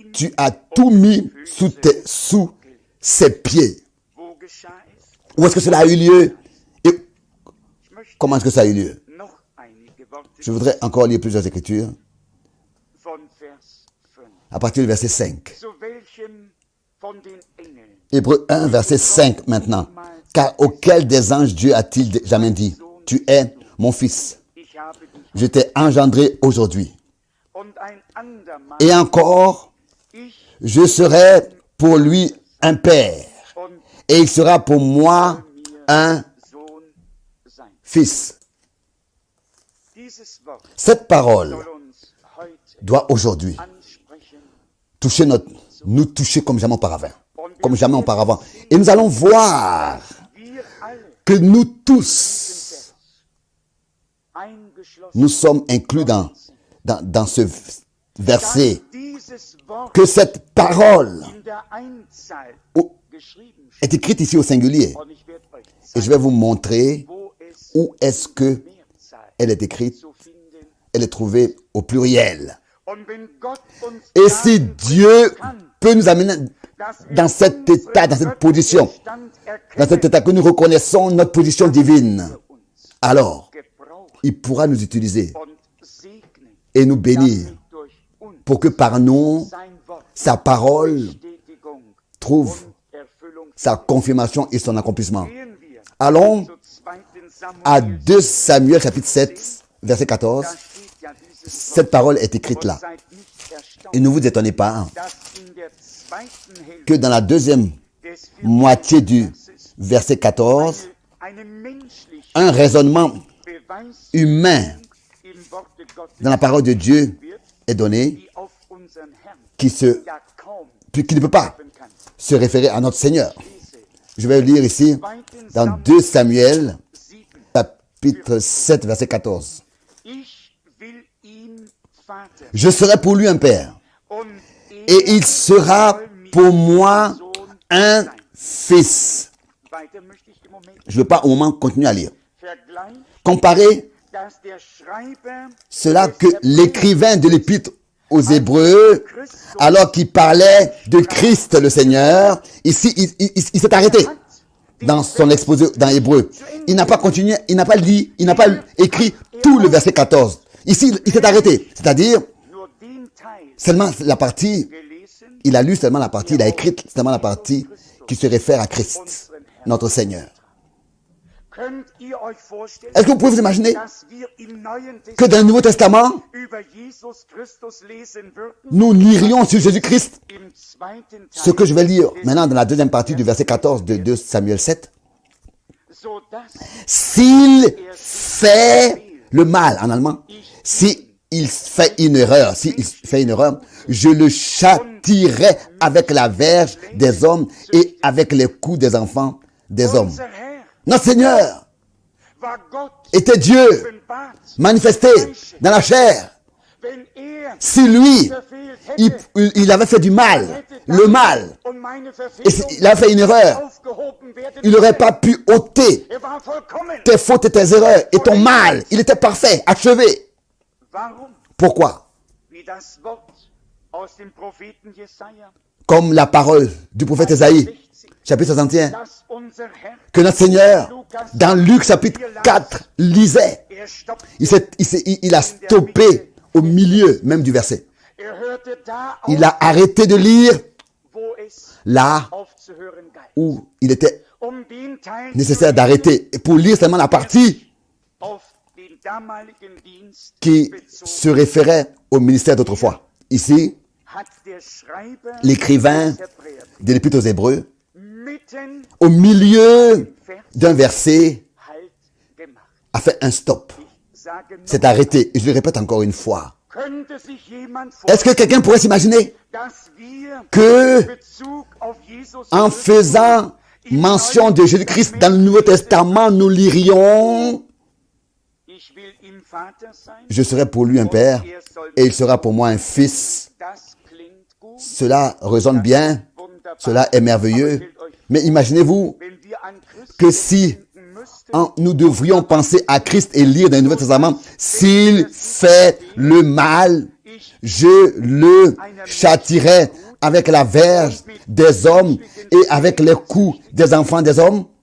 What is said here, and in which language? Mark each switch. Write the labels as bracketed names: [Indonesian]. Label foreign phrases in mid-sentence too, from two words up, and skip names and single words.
[German] ihm [French] tu as tout mis sous ses pieds. [German] wo geschah es? [French] Où est-ce que cela a eu lieu? Et [German] Ich möchte [French] comment est-ce que ça a eu lieu? [German] noch einige Worte [French] Je voudrais encore lire plusieurs écritures [German] von Vers 5. [French] à partir du verset 5. [German] Zu welchem von den Engeln [French] Hébreux 1, verset 5 maintenant. Car auquel des anges Dieu a-t-il jamais dit, tu es mon fils, [German] ich habe dich [French] je t'ai engendré aujourd'hui. [German] und ein andermal [French] Et encore, [German] ich [French] je serai pour lui un père, [German] und [French] et il sera pour moi un [German] Sohn sein. [French] fils. [German] Dieses Wort [French] Cette parole [German] soll uns heute [French] doit aujourd'hui [German] ansprechen [French] toucher nous toucher comme jamais auparavant. Comme jamais auparavant. Et nous allons voir [German] wir alle [French] que nous tous, [German] eingeschlossen [French] nous sommes inclus dans ce verset, [German] dieses Wort [French] que cette parole [German] in der Einzahl oh, geschrieben steht. [French] est écrite ici au singulier. [German] Und ich werde euch [French] Et je [German] zeigen, [French] vais vous montrer [German] wo es [French] où est-ce que [German] Mehrzahl [French] elle est écrite. [German] zu finden. [French] Elle est trouvée au pluriel. [German] Und wenn Gott uns [French] Et si [German] dahin [French] Dieu [German] bringen kann, [French] peut nous amener [German] dass wir [French] dans cet [German] unseren [French] état, dans cette position, [German] göttlichen Stand [French] dans cet [German] erkennen, [French] état que nous reconnaissons notre position divine, [German] uns [French] alors [German] gebraucht [French] il pourra nous utiliser [German] und segnen, [French] et nous bénir [German] damit durch uns [French] pour que par nous, [German] sein Wort [French] sa parole [German] Bestätigung [French] trouve [German] und Erfüllung [French] sa confirmation et son accomplissement. [German] gehen wir [French] Allons [German] zu 2. [French] à Samuel. 2 Samuel chapitre 7, verset 14. [German] Da steht ja dieses [French] Cette parole est écrite [German] und [French] là. [German] seid nicht erstaunt, [French] Et ne vous étonnez pas [German] dass in der zweiten Hälfte [French] que dans la deuxième [German] des [French] moitié du 14. verset 14, [German] eine menschliche [French] un raisonnement [German] Beweis [French] humain [German] im Worte Gottes [French] dans la parole de Dieu [German] wird, [French] est donné [German] die auf unseren Herrn [French] qui [German] ja kaum [French] ne peut pas [German] treffen kann. [French] se référer à notre Seigneur. [German] Lese [French] Je vais lire ici 2. dans Samuel 2 Samuel 7. chapitre 7 verset 14. [German] Ich will ihm Vater [French] Je serai pour lui un père [German] und [French] et il sera pour moi un fils. [German] Weiter möchte ich im Moment [French] Je ne veux pas au moment continuer à lire. [German] vergleichen, [French] Comparer [German] dass der Schreiber [French] cela que l'écrivain de l'épître aux Hébreux, alors qu'il parlait de Christ le Seigneur, ici il s'est arrêté dans son exposé dans Hébreu. Il n'a pas continué, il n'a pas dit, il n'a pas écrit tout le verset 14. Ici il s'est arrêté, c'est-à-dire [German] nur den Teil [French] seulement la partie, [German] gelesen, [French] il a lu seulement la partie, il a écrit seulement la partie qui se réfère à Christ, notre Seigneur. [German] könnt ihr euch vorstellen, [French] Est-ce que vous pouvez vous imaginer [German] dass wir im Neuen [French] que dans le Nouveau Testament, [German] über Jesus Christus lesen würden, [French] nous lirions sur Jésus-Christ [German] im zweiten [French] ce [German] Teil, [French] que je vais lire maintenant dans la deuxième partie du verset 14 de 2 Samuel 7. [German] sodass [French] S'il fait le mal, en allemand, s'il fait une erreur, je le châtierai avec la verge des hommes et avec les coups des enfants des hommes. [German] unser Herr [French] Notre Seigneur [German] war Gott [French] était Dieu [German] offenbart. [French] manifesté dans la chair. [German] Wenn er [French] Si lui, [German] verfehlt hätte, [French] il avait fait du mal, le mal, [German] und meine [French] et [German] Verfehlung [French] il a fait une erreur, [German] aufgehoben werden [French] il n'aurait pas pu ôter [German] Er war vollkommen. [French] tes fautes et tes erreurs et ton mal. Il était parfait, achevé. [German] Warum? [French] Pourquoi? [German] Wie das Wort aus dem Propheten Jesaja, [French] Comme la parole du prophète Ésaïe, chapitre 61, [German] dass unser Herr, [French] que notre Seigneur, dans Luc chapitre 4, lisait. [German] stoppt, [French] Il a stoppé au milieu même du verset. [German] hörte da auf, [French] Il a arrêté de lire [German] wo es [French] là [German] aufzuhören galt. [French] où il était [German] Den Teil [French] nécessaire d'arrêter et pour lire seulement la partie [German] auf den damaligen Dienst [French] qui se référait au ministère d'autrefois. Ici, [German] hat der Schreiber [French] l'écrivain [German] des Hebräerbriefs [French] de l'Épître aux Hébreux, [German] mitten [French] au milieu d'un verset, [German] Halt gemacht. [French] a fait un stop. [German] Sage noch, [French] C'est arrêté. Et je le répète encore une fois. [German] könnte sich jemand [French] Est-ce que quelqu'un pourrait s'imaginer [German] dass wir [French] que, [German] Bezug auf Jesus [French] en Christus faisant mention de Jésus-Christ dans le Nouveau Testament, nous lirions [German] Ich will ihm Vater sein, [French] je serai pour lui un père et il sera pour moi un fils. [German] das klingt gut, [French] Cela résonne bien, [German] wunderbar. [French] cela est merveilleux, [German] Stellt euch [French] Mais imaginez-vous que si nous devrions penser à Christ et lire dans le Nouveau Testament, s'il fait le mal, je le châtierai avec la verge des hommes et avec les coups des enfants des hommes.